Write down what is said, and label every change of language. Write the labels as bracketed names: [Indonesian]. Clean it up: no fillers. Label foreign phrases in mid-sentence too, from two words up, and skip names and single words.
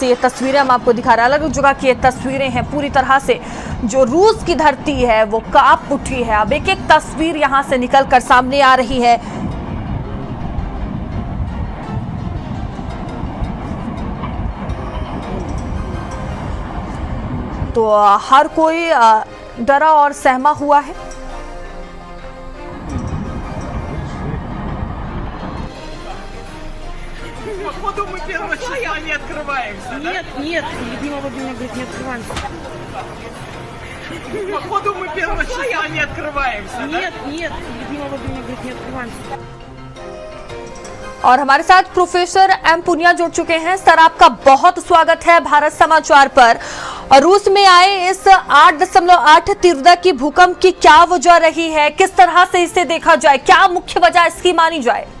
[Hindi] ये तस्वीरें हम आपको दिखा रहे हैं, अलग अलग जगह की ये तस्वीरें हैं। पूरी तरह से जो रूस की धरती है वो कांप उठी है। अब एक एक तस्वीर यहां से निकलकर सामने आ रही है। तो हर कोई डरा और सहमा हुआ है। [Russian] Походу мы первого числа не открываемся, да? Нет, Людмила Владимировна говорит, не открываемся. Походу мы первого числа не открываемся, да? Нет, Людмила Владимировна говорит, не открываемся. [Hindi] और हमारे साथ प्रोफेसर एम पुनिया जुड़ चुके हैं। सर, आपका बहुत स्वागत है भारत समाचार पर। और रूस में आए इस 8.8 तीव्रता की भूकंप की क्या वजह रही है, किस तरह से इसे देखा जाए, क्या मुख्य वजह इसकी मानी जाए?